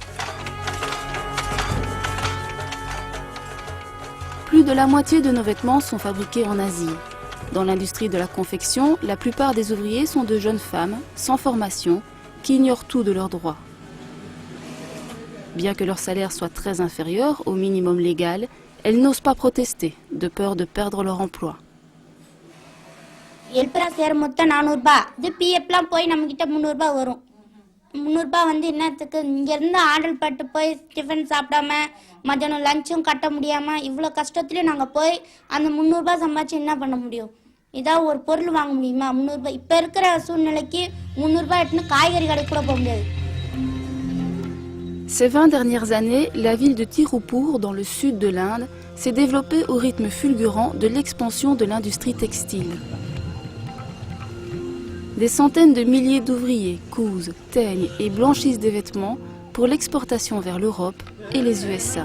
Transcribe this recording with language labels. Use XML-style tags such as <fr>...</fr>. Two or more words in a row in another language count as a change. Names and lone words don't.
<fr>Plus de la moitié de nos vêtements sont fabriqués en Asie. Dans l'industrie de la confection, la plupart des ouvriers sont de jeunes femmes, sans formation, qui ignorent tout de leurs droits. Bien que leur salaire soit très inférieur au minimum légal, elles n'osent pas protester, de peur de perdre leur emploi.</fr> <ta>ஹெல்ப்பரா சேர மொத்தம் 400 ரூபாய். இது பிஎஃப்லாம் போய் நம்ம கிட்ட 300 ரூபாய் வரும். 300 ரூபாய் வந்து என்னத்துக்கு இங்க இருந்து ஆர்டர் பட்டு போய் டிஃபன் சாப்பிடாம மத்தியானம் லஞ்சும் கட்ட முடியாம இவ்ளோ கஷ்டத்துல நாங்க போய் அந்த 300 ரூபாய் சம்பாதிச்சு என்ன பண்ண முடியும்? இதா ஒரு பொருள் வாங்க முடியுமா? 300 ரூபாய் இப்ப இருக்கிற சூழ்நிலைக்கு 300 ரூபாய் எடுத்து காய்கறி கடைக்கு கூட போக முடியாது.</ta> <fr>Ces 20 dernières années, la ville de Tirupur, dans le sud de l'Inde, s'est développée au rythme fulgurant de l'expansion de l'industrie textile. Des centaines de milliers d'ouvriers cousent, teignent et blanchissent des vêtements pour l'exportation vers l'Europe et les USA.</fr>